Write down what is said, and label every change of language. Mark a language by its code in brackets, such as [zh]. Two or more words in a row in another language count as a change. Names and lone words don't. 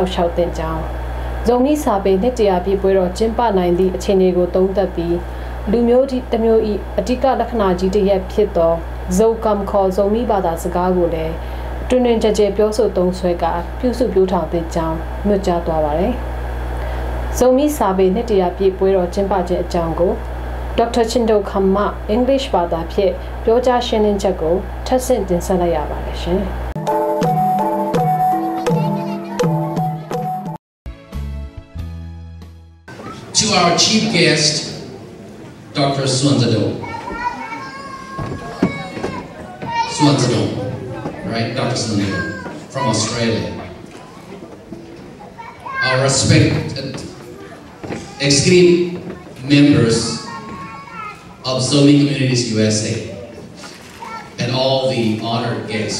[my] က်ရှောက်သင့်ကြောင်းဇုံမီစာပေနှစ်တရာပြည့်ပွဲတော်ကျင်းပနိုင်သည့်အခြေအနေကိုသုံးသပ်ပြီးလူမျိုးတစ်မျိုး၏အဓိကလက္ခဏာကြီးတရက်ဖြစ်သောဇုံကမ်ခေါ်ဇုံမီဘာသာစကားကိုလည်းတွင်တွင်ကြဲကြဲပြောဆိုသုံးဆွဲကာပြုစုပြောထောင်သင့်ကြောင်းညွှန်ကြားသွားပါတယ်ဇုံမီစာပေနှစ်တရာပြည့်ပွဲတော်ကျင်းပခြင်းအကြောင်းကိုဒေါက်တာချင်းဒိုခမ်မှအင်္ဂလိပ်ဘာသာဖြင့်ပြောကြားရှင်းလင်းချက်ကိုထပ်ဆင့်တင်ဆက်လိုက်ရပါတယ်ရှင်။ [en] To our chief guest, Dr. Swanzadong, right? Dr. Swanzadong from Australia. Our respected esteemed members of Zomi Communities USA and all the honored guests.